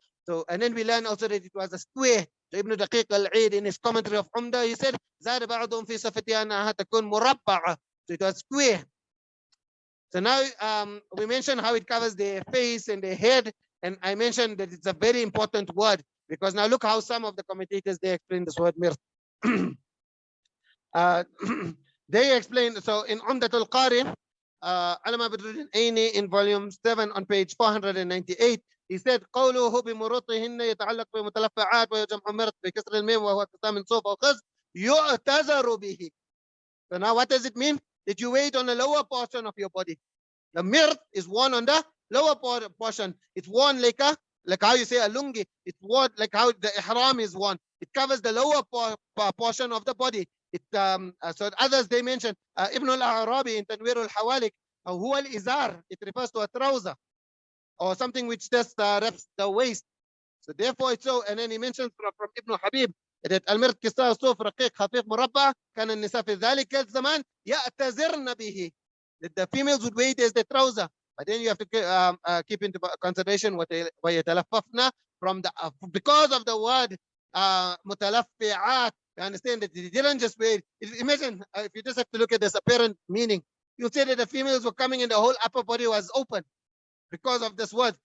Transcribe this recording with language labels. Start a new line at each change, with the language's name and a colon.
English: So and then we learn also that it was a square. So Ibn Daqiq al-Eid in his commentary of Umda, he said
Arabic: زاد بعضهم في صفتها أنها تكون مربعة.
English: So it was square. So now we mentioned how it covers the face and the head, and I mentioned that it's a very important word because now look how some of the commentators they explain this word mirt. They explain, so in Umdatul Qari, Allama Badruddin Aini in volume 7 on page 498, he said
Arabic: قوله بمروطهن يتعلق بمتلفعات ويجمع مرط بكسر الميم وهو كسام من صوف أو خز يعتذر به.
English: So now what does it mean? That you weight on the lower portion of your body. The mirt is worn on the lower portion. It's worn like how you say a lungi. It's worn like how the ihram is worn. It covers the lower portion of the body. It so others they mention Ibn al-Arabi in Tanwir al-Hawalik,
Arabic: huwa al-izar.
English: It refers to a trouser or something which just wraps the waist. So therefore it's so. And then he mentions from Ibn Habib that
Arabic: المرد كساء صوف رقيق خفيف مربع كان النساء في ذلك الزمان يأتزرن به.
English: That the females would wear it as the trouser, but then you have to keep into consideration what ويتلففن from the because of the word متلفعات. You understand that they didn't just wear it. Imagine if you just have to look at this apparent meaning, you'll say that the females were coming and the whole upper body was open because of this word.